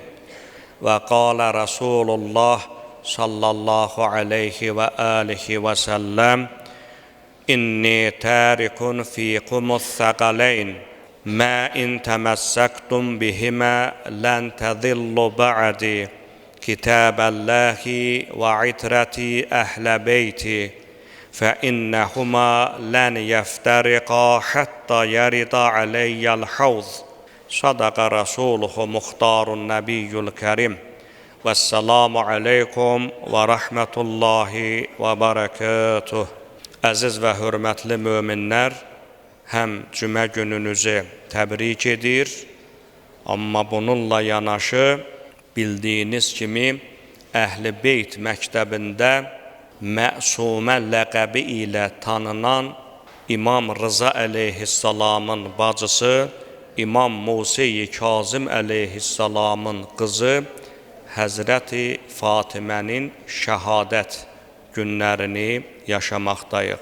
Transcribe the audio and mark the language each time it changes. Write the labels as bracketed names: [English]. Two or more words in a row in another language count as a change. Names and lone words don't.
[Arabic] وقال رسول الله صلى الله عليه وآله وسلم: إني تارك فيكم الثقلين ما إن تمسكتم بهما لن تضلوا بعدي كتاب الله وعترتي أهل بيتي فإنهما لن يفترقا حتى يرد علي الحوض. صدق رسوله مختار النبي الكريم. والسلام عليكم ورحمة الله وبركاته. [Azerbaijani] Əziz və hörmətli möminlər, həm cümə gününüzü təbrik edir, amma bununla yanaşı bildiyiniz kimi Əhl-i Beyt məktəbində məsumə ləqəbi ilə tanınan İmam Rıza əleyhissalamın bacısı, İmam Musa-i Kazım əleyhissalamın qızı Həzrəti Fatimənin şəhadət günlərini yaşamaqdayıq.